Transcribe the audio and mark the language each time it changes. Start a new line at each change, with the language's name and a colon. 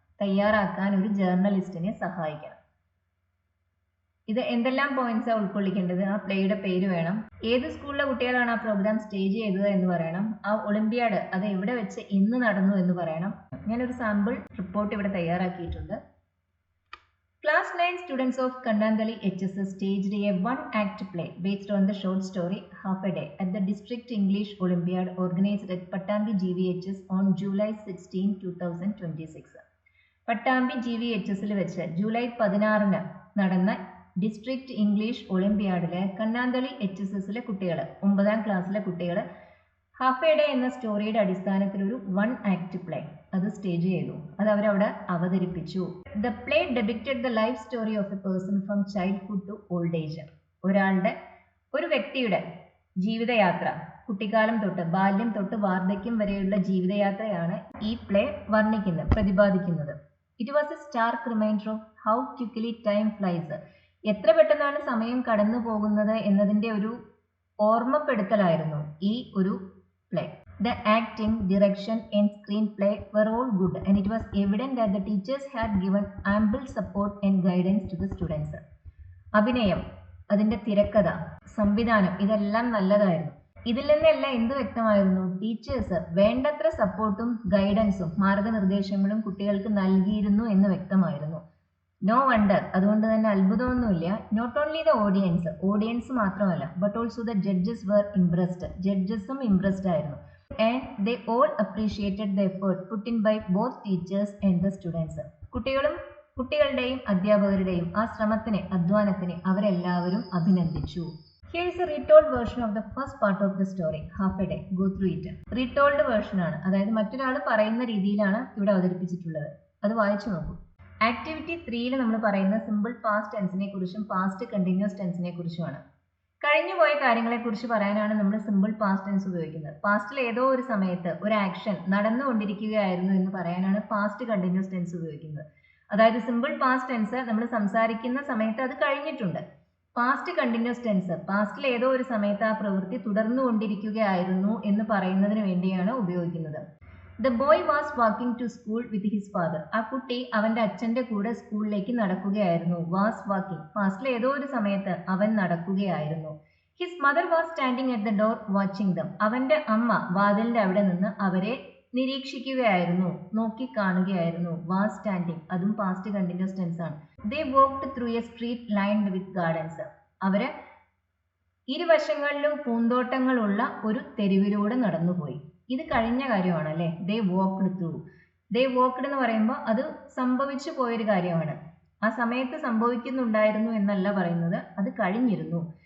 Malayalam: തയ്യാറാക്കാൻ ഒരു ജേർണലിസ്റ്റിനെ സഹായിക്കണം. ഇത് എന്തെല്ലാം പോയിന്റ്സാണ് ഉൾക്കൊള്ളിക്കേണ്ടത്? ആ പ്ലേയുടെ പേര് വേണം, ഏത് സ്കൂളിലെ കുട്ടികളാണ് ആ പ്രോഗ്രാം സ്റ്റേജ് ചെയ്തത് എന്ന് പറയണം, ആ ഒളിമ്പ്യാഡ് അത് എവിടെ വെച്ച് എന്ന് നടന്നു എന്ന് പറയണം. ഞാനൊരു സാമ്പിൾ റിപ്പോർട്ട് ഇവിടെ തയ്യാറാക്കിയിട്ടുണ്ട്.
English: Class 9 students of Kandandali HSS staged a one-act play based on the short story Half a Day at the District English Olympiad organized at Pattambi GVHS on July 16, 2026.
Malayalam: Pattambi GVHSൽ വെച്ച് ജൂലൈ 16 നടന്ന district English ഒളിമ്പ്യാഡിലെ കണ്ണാന്തളി HSSലെ കുട്ടികൾ, 9ാം ക്ലാസ്സിലെ കുട്ടികൾ half A day എന്ന സ്റ്റോറിയുടെ അടിസ്ഥാനത്തിൽ ഒരു one act play അത് stage ചെയ്തു. അത് അവരവിടെ അവതരിപ്പിച്ചു.
English: The play depicted the life story of a person from childhood to old age.
Malayalam: ഒരു വ്യക്തിയുടെ ജീവിതയാത്ര, കുട്ടിക്കാലം തൊട്ട് ബാല്യം തൊട്ട് വാർദ്ധക്യം വരെയുള്ള ജീവിതയാത്രയാണ് ഈ പ്ലേ വർണ്ണിക്കുന്നത്, പ്രതിപാദിക്കുന്നത്.
English: It was a stark reminder of how quickly time flies.
Malayalam: എത്ര പെട്ടെന്നാണ് സമയം കടന്നു പോകുന്നത് എന്നതിൻ്റെ ഒരു ഓർമ്മപ്പെടുത്തലായിരുന്നു ഈ ഒരു play.
English: The acting, direction and screenplay were all good and it was evident that the teachers had given ample support and guidance to the students.
Malayalam: അഭിനയം, അതിൻ്റെ തിരക്കഥ, സംവിധാനം ഇതെല്ലാം നല്ലതായിരുന്നു. ഇതിൽ നിന്നെല്ലാം എന്ത് വ്യക്തമായിരുന്നു? ടീച്ചേഴ്സ് വേണ്ടത്ര സപ്പോർട്ടും ഗൈഡൻസും മാർഗനിർദ്ദേശങ്ങളും കുട്ടികൾക്ക് നൽകിയിരുന്നു എന്ന് വ്യക്തമായിരുന്നു.
English: no wonder,
Malayalam: അതുകൊണ്ട് തന്നെ അത്ഭുതമൊന്നുമില്ല.
English: Not only the audience മാത്രമല്ല, but also the judges were impressed.
Malayalam: ജഡ്ജസും impressed ആയിരുന്നു.
English: And they all appreciated the effort put in by both teachers and the students.
Malayalam: കുട്ടികളുടെയും അധ്യാപകരുടെയും ആ ശ്രമത്തിനെ, അധ്വാനത്തിനെ അവരെല്ലാവരും അഭിനന്ദിച്ചു.
English: Here is a retold version of the first part of the story, Half a Day. Go through it.
Malayalam: Retold version ആണ്, അതായത് മറ്റൊരാൾ പറയുന്ന രീതിയിലാണ് ഇവിടെ അവതരിപ്പിച്ചിട്ടുള്ളത്. അത് വായിച്ചു നോക്കൂ. ആക്ടിവിറ്റി 3ൽ നമ്മൾ പറയുന്ന സിമ്പിൾ പാസ്റ്റ് ടെൻസിനെ കുറിച്ചും പാസ്റ്റ് കണ്ടിന്യൂസ് ടെൻസിനെ കുറിച്ചുമാണ്. കഴിഞ്ഞുപോയ കാര്യങ്ങളെക്കുറിച്ച് പറയാനാണ് നമ്മൾ സിമ്പിൾ പാസ്റ്റ് ടെൻസ് ഉപയോഗിക്കുന്നത്. പാസ്റ്റിൽ ഏതോ ഒരു സമയത്ത് ഒരു ആക്ഷൻ നടന്നുകൊണ്ടിരിക്കുകയായിരുന്നു എന്ന് പറയാനാണ് പാസ്റ്റ് കണ്ടിന്യൂസ് ടെൻസ് ഉപയോഗിക്കുന്നത്. അതായത് സിമ്പിൾ പാസ്റ്റ് ടെൻസ് നമ്മൾ സംസാരിക്കുന്ന സമയത്ത് അത് കഴിഞ്ഞിട്ടുണ്ട്. പാസ്റ്റ് കണ്ടിന്യൂസ് ടെൻസ് പാസ്റ്റിൽ ഏതോ ഒരു സമയത്ത് ആ പ്രവൃത്തി തുടർന്നുകൊണ്ടിരിക്കുകയായിരുന്നു എന്ന് പറയുന്നതിന് വേണ്ടിയാണ് ഉപയോഗിക്കുന്നത്.
English: The boy was walking to school with his father.
Malayalam: ആ കുട്ടി അവൻ്റെ അച്ഛൻ്റെ കൂടെ സ്കൂളിലേക്ക് നടക്കുകയായിരുന്നു.
English: was walking
Malayalam: പാസ്റ്റിൽ ഏതോ ഒരു സമയത്ത് അവൻ നടക്കുകയായിരുന്നു.
English: His mother was standing at the door watching them.
Malayalam: അവൻ്റെ അമ്മ വാതിലിൻ്റെ അവിടെ നിന്ന് അവരെ നിരീക്ഷിക്കുകയായിരുന്നു, നോക്കി കാണുകയായിരുന്നു.
English: was standing
Malayalam: അതും പാസ്റ്റ് കണ്ടിന്യൂസ് ടെൻസ് ആണ്.
English: They walked through a street lined with gardens.
Malayalam: അവര് ഇരുവശങ്ങളിലും പൂന്തോട്ടങ്ങളുള്ള ഒരു തെരുവിലൂടെ നടന്നുപോയി. ഇത് കഴിഞ്ഞ കാര്യമാണ് അല്ലേ.
English: They walked through. They walked
Malayalam: എന്ന് പറയുമ്പോൾ അത് സംഭവിച്ചു പോയൊരു കാര്യമാണ്. ആ സമയത്ത് സംഭവിക്കുന്നുണ്ടായിരുന്നു എന്നല്ല പറയുന്നത്, അത് കഴിഞ്ഞിരുന്നു.